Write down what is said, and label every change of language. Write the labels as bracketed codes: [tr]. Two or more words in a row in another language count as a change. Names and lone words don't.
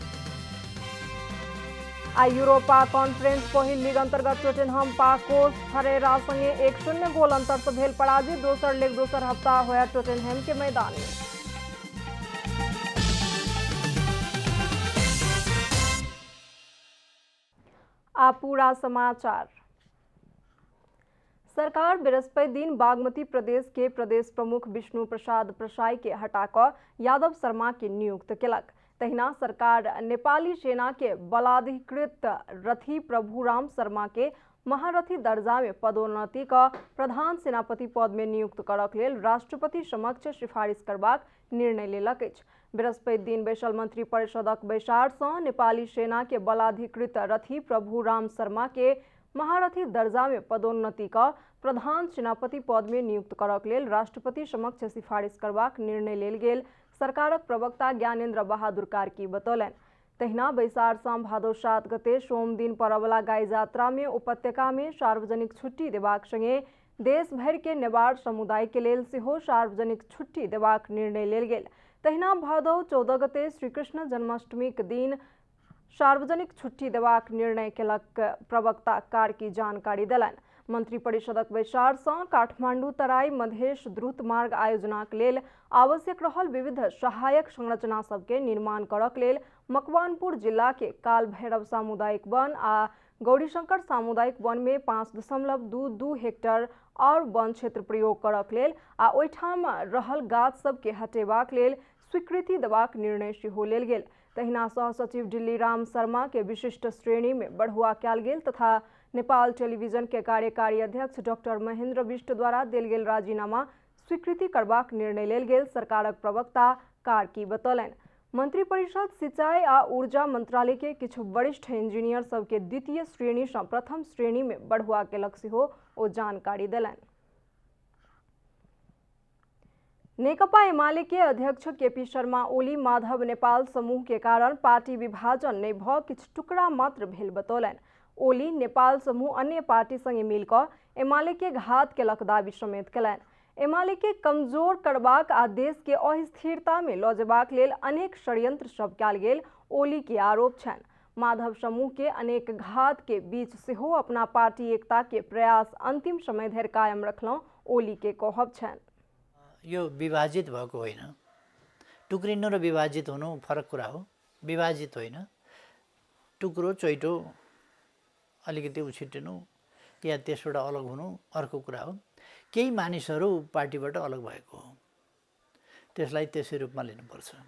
[mai] आ यूरोपा कॉन्फ्रेंस पहिल लीग अंतर्गत टोटेनहम पाकोस फरेरा संगे 1-0 गोल अंतर से भेल पराजित। दोसर लीग दोसर हफ्ता होया टोटेनहम के मैदान में। आ पूरा समाचार। सरकार बृहस्पति दिन बागमती प्रदेश के प्रदेश प्रमुख विष्णु प्रसाद प्रसाई के हटाकर यादव शर्मा के नियुक्त केलक। तहिना सरकार नेपाली सेना के बलाधिकृत रथी प्रभु राम शर्मा के महारथी दर्जा में पदोन्नति का प्रधान सेनापति पद में नियुक्त करक लेल राष्ट्रपति समक्ष सिफारिश करबाक निर्णय लेलक अछि। बृहस्पति दिन बैसल मंत्री परिषदक बैसार से नेपाली सेना के बलाधिकृत रथी प्रभु राम शर्मा के महारथी दर्जा में पदोन्नति का प्रधान सेनापति पद में नियुक्त करक लेल राष्ट्रपति समक्ष सिफारिश करबाक निर्णय लेल गेल सरकारक प्रवक्ता ज्ञानेन्द्र बहादुर कार्की बतौलनि। तहिना बैसार शाम भादो 7 गते सोम दिन परवला गाय यात्रा में उपत्यका में सार्वजनिक छुट्टी देबाक संगे देश भर के नेवार समुदाय के लेल सेहो सार्वजनिक छुट्टी देबाक निर्णय लेल गेल। तहिना भादो 14 गते श्रीकृष्ण जन्माष्टमी के दिन सार्वजनिक छुट्टी देबाक निर्णय केलक प्रवक्ता कार्की जानकारी देलनि। मंत्री परिषदक बैसार से काठमांडू तराई मधेश द्रुत मार्ग आयोजना के लेल आवश्यक रहल विविध सहायक संरचना सबके निर्माण करक लेल मकवानपुर जिला के काल भैरव सामुदायिक वन आ गौरीशंकर सामुदायिक वन में 5.22 हेक्टेयर और वन क्षेत्र प्रयोग करक लेल आ ओहिठाम रहल गाछ सबके हटेबाक लेल स्वीकृति देबाक निर्णय सेहो लेल गेल। तहिना सहसचिव दिल्ली राम शर्मा के विशिष्ट श्रेणी में बढ़ुआ कयल गेल तथा नेपाल टेलीविजन के कार्यकारी अध्यक्ष डॉक्टर महेंद्र बिष्ट द्वारा देल गेल राजीनामा स्वीकृति करबाक निर्णय लेल गेल सरकारक प्रवक्ता कार्की बतौलनि। मंत्री परिषद सिंचाई आ ऊर्जा मंत्रालय के किछु वरिष्ठ इंजीनियर सबके द्वितीय श्रेणी से प्रथम श्रेणी में बढ़ुआ केलक सेहो ओ जानकारी देलनि। नेकपा एमाले के अध्यक्ष केपी शर्मा ओली माधव नेपाल समूह के कारण पार्टी विभाजन नहीं भ किछु टुकड़ा मात्र भेल बतौलनि। ओली नेपाल समूह अन्य पार्टी संगे मिलकर एमाले के घात केलक दावी समेत केलनि। एमाले के कमजोर करबाक आ देश के अस्थिरता में ल जेबाक लेल अनेक षड्यंत्र सब कयल गेल ओली के आरोप छनि। माधव समूह के अनेक घात के बीच सेहो अपना पार्टी एकता के प्रयास अंतिम समय धरि कायम रखलौं ओली के कहब छनि। [ne] यो विभाजित भएको होइन, टुक्रिनु र विभाजित हुनु फरक कुरा हो। विभाजित होइन, टुक्रो चोइटो अलिकति उछिटिनु या त्यसबाट अलग हुनु अर्को कुरा हो। केही मानिसहरू पार्टीबाट अलग भएको हो, त्यसलाई त्यसै रूपमा लिनुपर्छ।